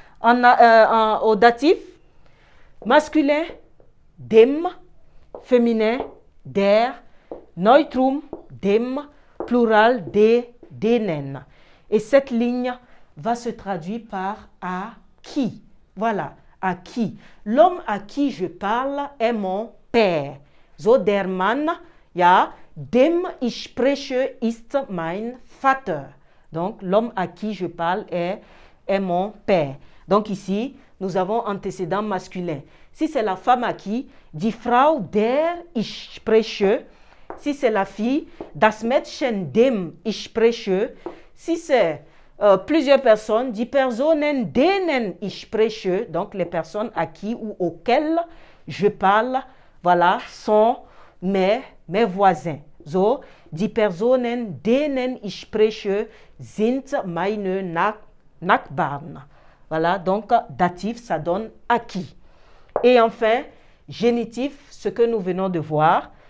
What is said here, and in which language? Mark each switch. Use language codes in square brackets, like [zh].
[fr] Au datif, masculin, dem, féminin, der, neutrum, dem, plural, de, denen. Et cette ligne va se traduire par à qui. Voilà, à qui. L'homme à qui je parle est mon père. [de] So der Mann, ja, dem ich spreche ist mein Vater. [fr] Donc, l'homme à qui je parle est mon père. Donc ici, nous avons antécédent masculin. Si c'est la femme à qui, [de] die Frau der ich spreche. [fr] Si c'est la fille, [de] das Mädchen dem ich spreche. [fr] Si c'est plusieurs personnes, [de] die Personen denen ich spreche. [fr] Donc les personnes à qui ou auxquelles je parle, voilà, sont mes voisins. [de] So, die Personen denen ich spreche sind meine Nachbarn. [fr] Voilà, donc datif, ça donne à qui. Et enfin, génitif, ce que nous venons de voir.